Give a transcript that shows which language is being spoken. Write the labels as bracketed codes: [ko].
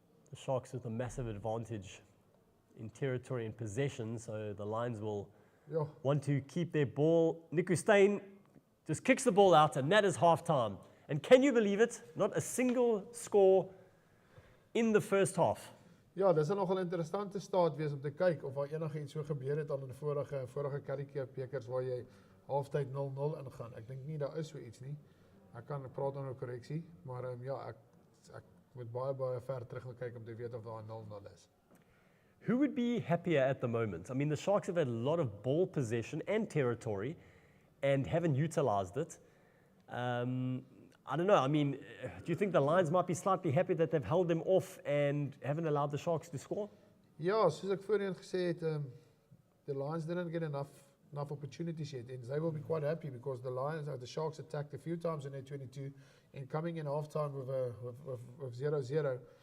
[en] The Sharks with a massive advantage in territory and possession, so the Lions will want to keep their ball. Niku Steyn just kicks the ball out, and that is half-time. And can you believe it? Not a single score in the first half. [af] Ja, dis nogal 'n interessante staat wees om te kyk of daar enigiets so gebeur het al in die vorige Currie Cup bekers waar jy halftyd 0-0 ingaan. Ek dink nie daar is so iets nie. Ek kan praat oor 'n korreksie, maar ja, ek moet baie ver terug wil kyk om te weet of daar 0-0 is. [en] Who would be happier at the moment? I mean, the Sharks have had a lot of ball possession and territory and haven't utilized it. I don't know. I mean, do you think the Lions might be slightly happy that they've held them off and haven't allowed the Sharks to score? [af] Ja, soos ek voorheen gesê het, [en] the Lions didn't get enough opportunities yet, and they will be quite happy because the Sharks attacked a few times in their 22 and coming in halftime with 0-0.